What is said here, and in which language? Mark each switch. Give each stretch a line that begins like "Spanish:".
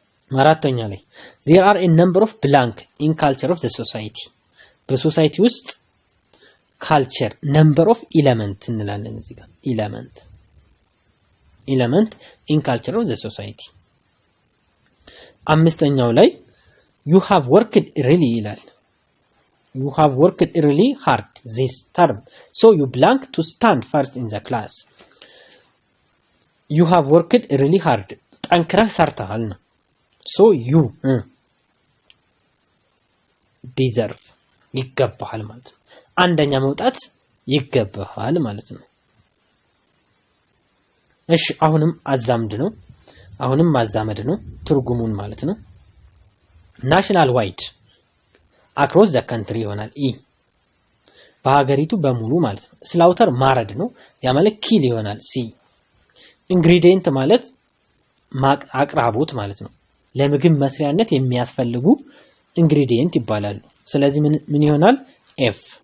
Amharic: አራተኛ ላይ
English: there are a number of blank in culture of the society
Amharic: በሶሳይቲ ውስጥ
English: culture number of element
Amharic: እንላለን እዚህ ጋር
English: element in culture of the society
Amharic: አምስተኛው ላይ
English: you have worked really
Amharic: ይላል
English: You have worked really hard this term, so you blank to stand first in the class. You have worked really hard.
Amharic: ጠንክረህ ሰርተሃል ነው።
English: So you deserve
Amharic: ይገባሃል ማለት ነው። አንደኛ መውጣት ይገባሃል ማለት ነው። እሺ አሁንም አዛምድ ነው። አሁንም ማዛመድ ነው ትርጉሙን ማለት ነው። ናሽናል ዋይድ
English: across the country
Amharic: ይሆናል ኢ በሀገሪቱ በሙሉ ማለት ነው። ስላውተር ማረድ ነው ያ ማለት ኪል ይሆናል ሲ ኢንግሪዲየንት ማለት አቅራቦት ማለት ነው። ለምግብ መስሪያነት የሚያስፈልጉ ኢንግሪዲየንት ይባላሉ። ስለዚህ ምን ይሆናል ኤፍ